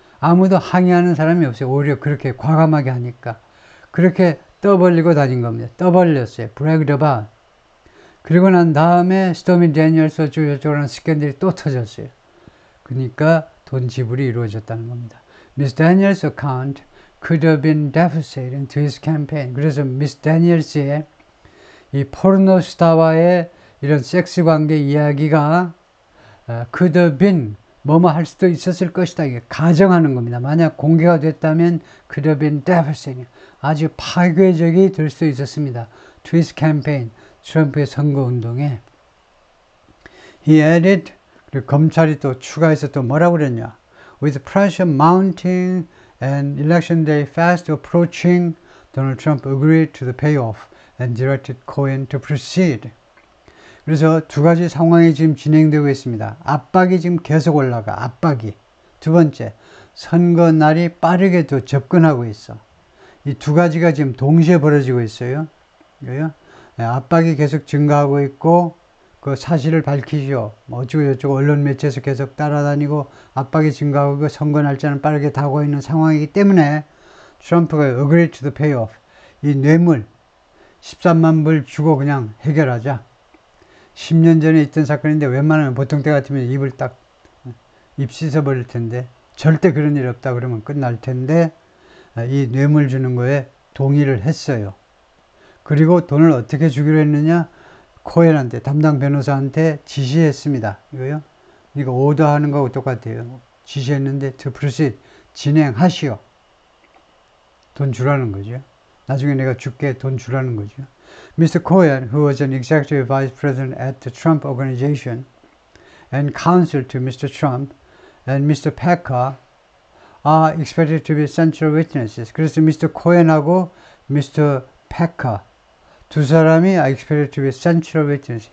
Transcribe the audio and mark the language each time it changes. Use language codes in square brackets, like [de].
[ko] 아무도 항의하는 사람이 없어요. 오히려 그렇게 과감하게 하니까. 그렇게 떠벌리고 다닌 겁니다. 떠벌렸어요. [en] bragged about. [ko] 그리고 난 다음에 스토미 데니얼스 어쩌고저쩌고라는 스캔들이 또 터졌어요. 그러니까 돈 지불이 이루어졌다는 겁니다. [en] Miss Daniels' account could have been devastating to his campaign. [ko] 그래서 미스 데니얼스의 이 포르노 스타와의 이런 섹스 관계 이야기가 [en] could have been [ko] 뭐뭐 할 수도 있었을 것이다. 이게 가정하는 겁니다. 만약 공개가 됐다면 [en] could have been devastating. [ko] 아주 파괴적이 될 수도 있었습니다. [en] To his campaign. [ko] 트럼프의 선거운동에. [en] He added, [ko] 그리고 검찰이 또 추가해서 또 뭐라고 그랬냐. [en] With pressure mounting and election day fast approaching, Donald Trump agreed to the payoff and directed Cohen to proceed. [ko] 그래서 두 가지 상황이 지금 진행되고 있습니다. 압박이 지금 계속 올라가. 압박이. 두 번째, 선거 날이 빠르게 더 접근하고 있어. 이 두 가지가 지금 동시에 벌어지고 있어요. 그래요? 압박이 계속 증가하고 있고 그 사실을 밝히시오. 어쩌고저쩌고 언론 매체에서 계속 따라다니고 압박이 증가하고 선거 날짜는 빠르게 다가오고 있는 상황이기 때문에 트럼프가 [en] agree to the payoff. [ko] 이 뇌물 13만 불 주고 그냥 해결하자. 10년 전에 있던 사건인데 웬만하면 보통 때 같으면 입을 딱 입 씻어버릴 텐데 절대 그런 일 없다 그러면 끝날 텐데 이 뇌물 주는 거에 동의를 했어요. 그리고 돈을 어떻게 주기로 했느냐? 코엔한테 담당 변호사한테 지시했습니다. 이거요? 이거 오더하는 거하고 똑같아요. 지시했는데 [en] to proceed [ko] 진행하시오. 돈 주라는 거죠. 나중에 내가 줄게 돈 주라는 거죠. [en] Mr. Cohen, who was an executive vice president at the Trump Organization and counsel to Mr. Trump, and Mr. Packer are expected to be central witnesses. [ko] 그래서 Mr. Cohen하고 Mr. [en] Packer [ko] 두 사람이 [en] are expected to be central witnesses.